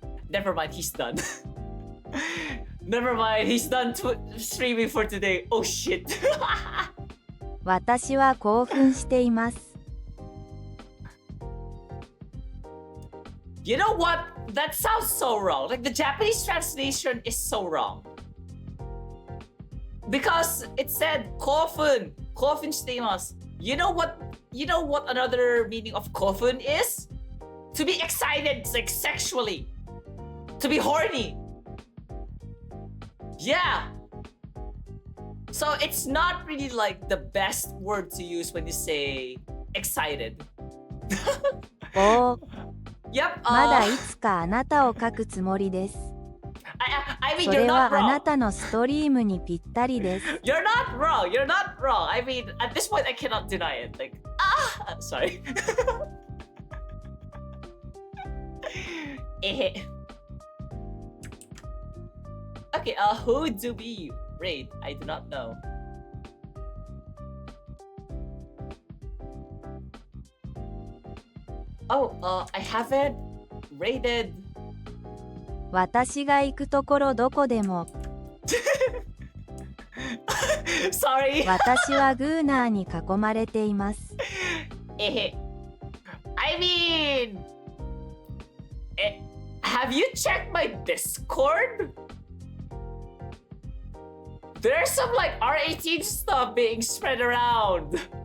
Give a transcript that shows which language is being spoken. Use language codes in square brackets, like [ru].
[en] Never mind, he's done. Never mind, he's done streaming for today. Oh shit. [ja] 私は興奮しています。 [en] You know what? That sounds so wrong. Like the Japanese translation is so wrong. Because it said 興奮しています. You know what another meaning of 興奮 is? To be excited, like sexually. To be horny. Yeah. So it's not really like the best word to use when you say excited. Oh. Yep. [ja] まだいつかあなたを書くつもりです。 [en] I mean, [ja] そ [en] you're [ja] れ [en] not [ja] はあ [en] wrong. [ja] なたのストリームにぴったりです。 [en] You're not wrong. You're not wrong. I mean, at this point, I cannot deny it. Like, sorry. Okay, who do we rate? I do not know. Oh, I haven't rated. [ja] 私が行くところどこでも。 [en] Sorry. [ja] 私はグーナーに囲まれています。 [en] I mean, have you checked my Discord? There's some like R18 stuff being spread around.